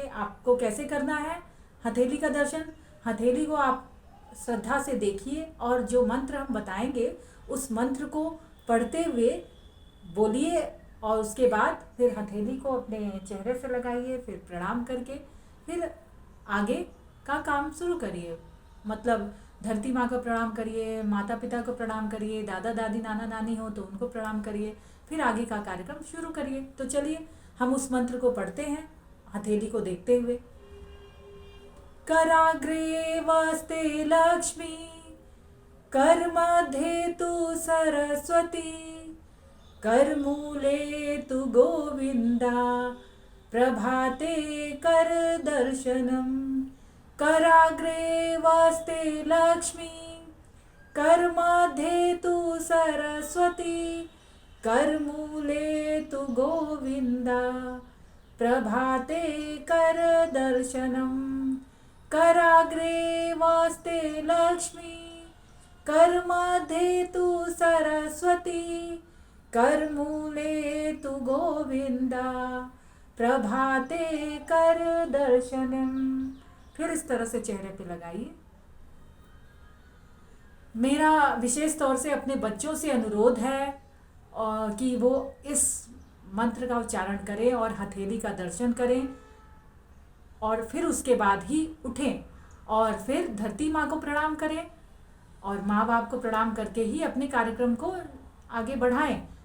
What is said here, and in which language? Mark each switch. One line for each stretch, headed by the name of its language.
Hindi: आपको कैसे करना है हथेली का दर्शन। हथेली को आप श्रद्धा से देखिए और जो मंत्र हम बताएंगे उस मंत्र को पढ़ते हुए बोलिए और उसके बाद फिर हथेली को अपने चेहरे से लगाइए, फिर प्रणाम करके फिर आगे का काम शुरू करिए। मतलब धरती माँ को प्रणाम करिए, माता पिता को प्रणाम करिए, दादा दादी नाना नानी हो तो उनको प्रणाम करिए, फिर आगे का कार्यक्रम शुरू करिए। तो चलिए हम उस मंत्र को पढ़ते हैं हथेली को देखते हुए।
Sanskrit: कराग्रे वस्ते लक्ष्मी, कर मध्ये तु सरस्वती, कर मूले तु गोविंदा, प्रभाते कर दर्शनम। कराग्रे वस्ते लक्ष्मी, कर मध्ये तु सरस्वती, कर मूले तु गोविंदा, प्रभाते कर दर्शनम। कराग्रे वस्ते लक्ष्मी, कर मध्ये तु सरस्वती, कर मूले तु गोविंदा, प्रभाते कर दर्शनम।
Hindi: फिर इस तरह से चेहरे पे लगाइए। मेरा विशेष तौर से अपने बच्चों से अनुरोध है कि वो इस मंत्र का उच्चारण करें और हथेली का दर्शन करें और फिर उसके बाद ही उठें और फिर धरती माँ को प्रणाम करें और माँ बाप को प्रणाम करके ही अपने कार्यक्रम को आगे बढ़ाएं।